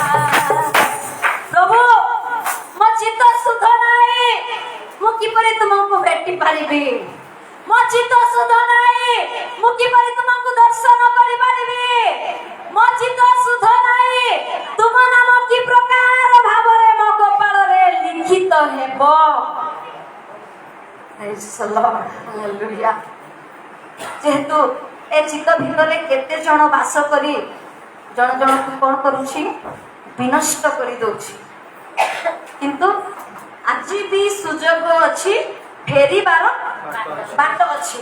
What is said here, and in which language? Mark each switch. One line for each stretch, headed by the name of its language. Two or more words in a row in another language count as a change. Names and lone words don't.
Odia: ପ୍ରଭୁ ମୋ ଚିତ୍ତ ଶୁଦ୍ଧ ନାହିଁ, ମୁଁ କିପରି ତୁମକୁ ଭେଟି ପାରିବି? ମୋ ଚିତ୍ତ ଶୁଦ୍ଧ ନାହିଁ, ମୁଁ କିପରି ତୁମକୁ ଦର୍ଶନ କରିପାରିବି? ମୋ ଚିତ୍ତ ଶୁଦ୍ଧ ନାହିଁ, ତୁମ ନାମ କି ପ୍ରକାର ଭାବରେ ମୋ କପାଳରେ ଲିଖିତ ହେବ?
English: Praise the Lord. Hallelujah.
Odia: ଯେହେତୁ ଏ ଚିତ୍ତ ଭିତରେ କେତେ ଜଣ ବାସ କରି ଜଣ ଜଣକୁ କଣ କରୁଛି? ବିନଷ୍ଟ କରିଦଉଛି। କିନ୍ତୁ ଆଜି ବି ସୁଯୋଗ ଅଛି, ଫେରିବାର ବାଟ ଅଛି।